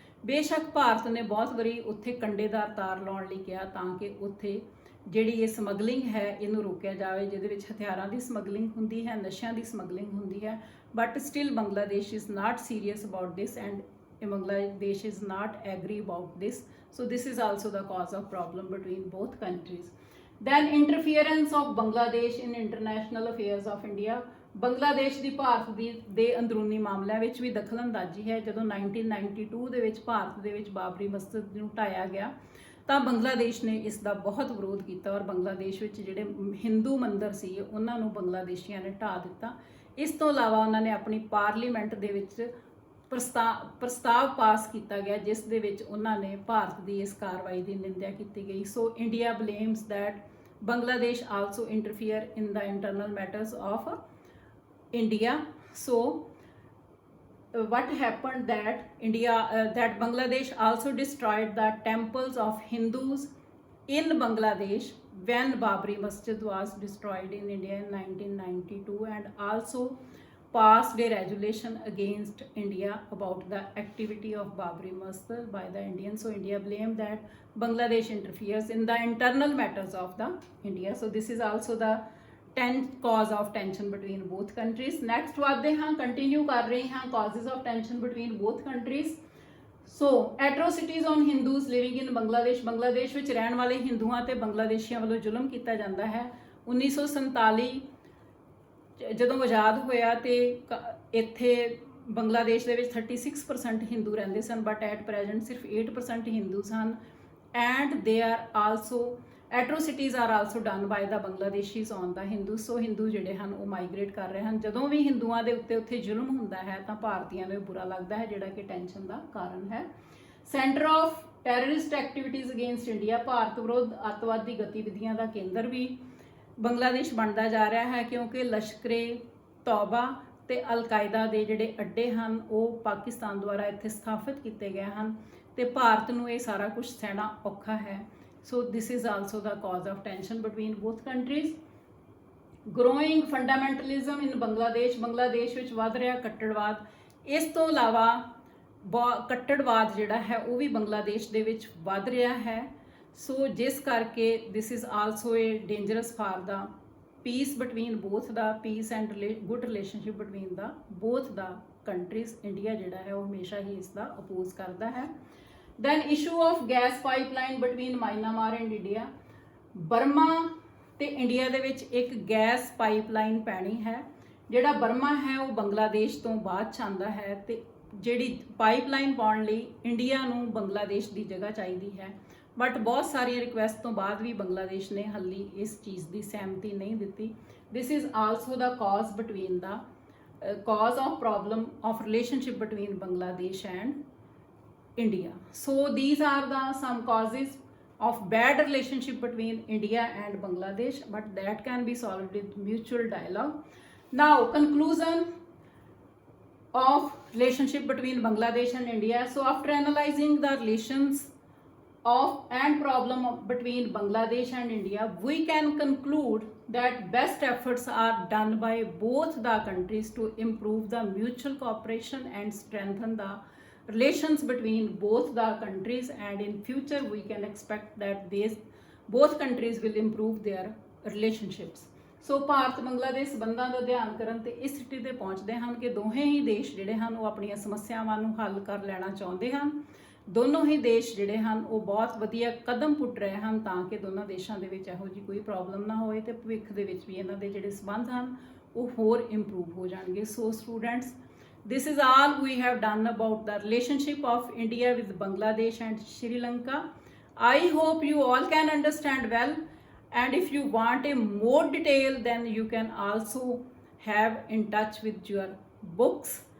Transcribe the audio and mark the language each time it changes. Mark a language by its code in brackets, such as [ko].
[pa] ਬੇਸ਼ੱਕ ਭਾਰਤ ਨੇ ਬਹੁਤ ਵਾਰੀ ਉੱਥੇ ਕੰਡੇਦਾਰ ਤਾਰ ਲਾਉਣ ਲਈ ਕਿਹਾ ਤਾਂ ਕਿ ਉੱਥੇ ਜਿਹੜੀ ਇਹ ਸਮਗਲਿੰਗ ਹੈ ਇਹਨੂੰ ਰੋਕਿਆ ਜਾਵੇ, ਜਿਹਦੇ ਵਿੱਚ ਹਥਿਆਰਾਂ ਦੀ ਸਮਗਲਿੰਗ ਹੁੰਦੀ ਹੈ, ਨਸ਼ਿਆਂ ਦੀ ਸਮਗਲਿੰਗ ਹੁੰਦੀ ਹੈ, [en] But still Bangladesh is not serious about this and Bangladesh is not agree about this. So this is also the cause of problem between both countries. Then interference of Bangladesh in international affairs of India. [pa] Bangladesh ਦੀ ਭਾਰਤ ਦੇ ਅੰਦਰੂਨੀ ਮਾਮਲਿਆਂ ਵਿੱਚ ਵੀ ਦਖਲਅੰਦਾਜ਼ੀ ਹੈ। ਜਦੋਂ 1992 ਦੇ ਵਿੱਚ ਭਾਰਤ ਦੇ ਵਿੱਚ ਬਾਬਰੀ ਮਸਜਿਦ ਨੂੰ ਢਾਇਆ ਗਿਆ ਤਾਂ ਬੰਗਲਾਦੇਸ਼ ਨੇ ਇਸ ਦਾ ਬਹੁਤ ਵਿਰੋਧ ਕੀਤਾ ਔਰ ਬੰਗਲਾਦੇਸ਼ ਵਿੱਚ ਜਿਹੜੇ ਹਿੰਦੂ ਮੰਦਰ ਸੀ ਉਹਨਾਂ ਨੂੰ ਬੰਗਲਾਦੇਸ਼ੀਆਂ ਨੇ ਢਾਹ ਦਿੱਤਾ। ਇਸ ਤੋਂ ਇਲਾਵਾ ਉਹਨਾਂ ਨੇ ਆਪਣੀ ਪਾਰਲੀਮੈਂਟ ਦੇ ਵਿੱਚ ਪ੍ਰਸਤਾਵ ਪਾਸ ਕੀਤਾ ਗਿਆ ਜਿਸ ਦੇ ਵਿੱਚ ਉਹਨਾਂ ਨੇ ਭਾਰਤ ਦੀ ਇਸ ਕਾਰਵਾਈ ਦੀ ਨਿੰਦਿਆ ਕੀਤੀ ਗਈ। [en] So India blames that Bangladesh also interfere in the internal matters of India. So what happened that Bangladesh also destroyed the temples of Hindus in Bangladesh when Babri Masjid was destroyed in India in 1992, and also passed a resolution against India about the activity of Babri Masjid by the Indians. So India blamed that Bangladesh interferes in the internal matters of the India. So this is also the cause of tension between both countries. Next [pa] ਵਧਦੇ ਹਾਂ, continue ਕਰ ਰਹੇ ਹਾਂ [en] causes of tension between both countries. So atrocities on Hindus living in [pa] Bangladesh ਵਿੱਚ ਰਹਿਣ ਵਾਲੇ ਹਿੰਦੂਆਂ ਤੇ ਬੰਗਲਾਦੇਸ਼ੀਆਂ ਵੱਲੋਂ ਜ਼ੁਲਮ ਕੀਤਾ ਜਾਂਦਾ ਹੈ। 1947 ਜਦੋਂ ਆਜ਼ਾਦ ਹੋਇਆ ਤੇ ਇੱਥੇ ਬੰਗਲਾਦੇਸ਼ ਦੇ ਵਿੱਚ 36% ਹਿੰਦੂ ਰਹਿੰਦੇ ਸਨ, [en] but at present [pa] ਸਿਰਫ 8% ਹਿੰਦੂ ਸਨ। [en] And they are also atrocities are also done by the Bangladeshis on the Hindu. [pa] ਸੋ ਹਿੰਦੂ ਜਿਹੜੇ ਹਨ ਉਹ ਮਾਈਗ੍ਰੇਟ ਕਰ ਰਹੇ ਹਨ। ਜਦੋਂ ਵੀ ਹਿੰਦੂਆਂ ਦੇ ਉੱਤੇ ਉੱਥੇ ਜ਼ੁਲਮ ਹੁੰਦਾ ਹੈ ਤਾਂ ਭਾਰਤੀਆਂ ਨੂੰ ਬੁਰਾ ਲੱਗਦਾ ਹੈ, ਜਿਹੜਾ ਕਿ ਟੈਨਸ਼ਨ ਦਾ ਕਾਰਨ ਹੈ। [en] centre of terrorist activities against India, [pa] Bharat ਵਿਰੁੱਧ ਅੱਤਵਾਦੀ ਗਤੀਵਿਧੀਆਂ ਦਾ ਕੇਂਦਰ ਵੀ ਬੰਗਲਾਦੇਸ਼ ਬਣਦਾ ਜਾ ਰਿਹਾ ਹੈ, ਕਿਉਂਕਿ ਲਸ਼ਕਰੇ ਤੌਬਾ ਤੇ ਅਲ-ਕਾਇਦਾ ਦੇ ਜਿਹੜੇ ਅੱਡੇ ਹਨ ਉਹ ਪਾਕਿਸਤਾਨ ਦੁਆਰਾ ਇੱਥੇ ਸਥਾਪਿਤ ਕੀਤੇ ਗਏ ਹਨ ਤੇ ਭਾਰਤ ਨੂੰ ਇਹ ਸਾਰਾ ਕੁਝ ਸਹਿਣਾ ਔਖਾ ਹੈ। [en] So this is also the cause of tension between both countries. Growing fundamentalism in [pa] Bangladesh ਵਿੱਚ ਵੱਧ ਰਿਹਾ ਕੱਟੜਵਾਦ। ਇਸ ਤੋਂ ਇਲਾਵਾ ਕੱਟੜਵਾਦ ਜਿਹੜਾ ਹੈ ਉਹ ਵੀ ਬੰਗਲਾਦੇਸ਼ ਦੇ ਵਿੱਚ ਵੱਧ ਰਿਹਾ ਹੈ। ਸੋ ਜਿਸ ਕਰਕੇ [en] this is also a dangerous for the peace between both the peace and good relationship between the both the countries। [pa] India ਜਿਹੜਾ ਹੈ ਉਹ ਹਮੇਸ਼ਾ ਹੀ ਇਸ ਦਾ ਅਪੋਜ਼ ਕਰਦਾ ਹੈ। Then issue of gas pipeline between Myanmar and India। Burma ਤੇ India ਦੇ ਵਿੱਚ ਇੱਕ ਗੈਸ ਪਾਈਪਲਾਈਨ ਪੈਣੀ ਹੈ। ਜਿਹੜਾ ਬਰਮਾ ਹੈ ਉਹ ਬੰਗਲਾਦੇਸ਼ ਤੋਂ ਬਾਅਦ 'ਚ ਆਉਂਦਾ ਹੈ ਤੇ ਜਿਹੜੀ ਪਾਈਪਲਾਈਨ ਪਾਉਣ ਲਈ ਇੰਡੀਆ ਨੂੰ ਬੰਗਲਾਦੇਸ਼ ਦੀ ਜਗ੍ਹਾ ਚਾਹੀਦੀ ਹੈ, ਬਟ ਬਹੁਤ ਸਾਰੀਆਂ ਰਿਕੁਐਸਟ ਤੋਂ ਬਾਅਦ ਵੀ ਬੰਗਲਾਦੇਸ਼ ਨੇ ਹਾਲੇ ਇਸ ਚੀਜ਼ ਦੀ ਸਹਿਮਤੀ ਨਹੀਂ ਦਿੱਤੀ। [en] This is also the cause between the cause of problem of relationship between Bangladesh and India. So these are the some causes of bad relationship between India and Bangladesh, but that can be solved with mutual dialogue. Now conclusion of relationship between Bangladesh and India. So after analyzing the relations of and problem between Bangladesh and India, we can conclude that best efforts are done by both the countries to improve the mutual cooperation and strengthen the relations between both the countries, and in future we can expect that both countries will improve their relationships. [pa] ਸੋ ਭਾਰਤ ਬੰਗਲਾਦੇਸ਼ ਸੰਬੰਧਾਂ ਦਾ ਅਧਿਐਨ ਕਰਨ ਤੇ ਇਸ ਸਿੱਟੇ ਤੇ ਪਹੁੰਚਦੇ ਹਨ ਕਿ ਦੋਹੇ ਹੀ ਦੇਸ਼ ਜਿਹੜੇ ਹਨ ਉਹ ਆਪਣੀਆਂ ਸਮੱਸਿਆਵਾਂ ਨੂੰ ਹੱਲ ਕਰ ਲੈਣਾ ਚਾਹੁੰਦੇ ਹਨ। ਦੋਨੋਂ ਹੀ ਦੇਸ਼ ਜਿਹੜੇ ਹਨ ਉਹ ਬਹੁਤ ਵਧੀਆ ਕਦਮ ਪੁੱਟ ਰਹੇ ਹਨ ਤਾਂ ਕਿ ਦੋਨਾਂ ਦੇਸ਼ਾਂ ਦੇ ਵਿੱਚ ਇਹੋ ਜਿਹੀ ਕੋਈ ਪ੍ਰੋਬਲਮ ਨਾ ਹੋਵੇ ਤੇ ਭਵਿੱਖ ਦੇ ਵਿੱਚ ਵੀ ਇਹਨਾਂ ਦੇ ਜਿਹੜੇ ਸੰਬੰਧ ਹਨ ਉਹ ਹੋਰ ਇੰਪਰੂਵ ਹੋ ਜਾਣਗੇ। [en] So students, this is all we have done about the relationship of India with Bangladesh and Sri Lanka. I hope you all can understand well, and if you want a more detail then you can also have in touch with your books.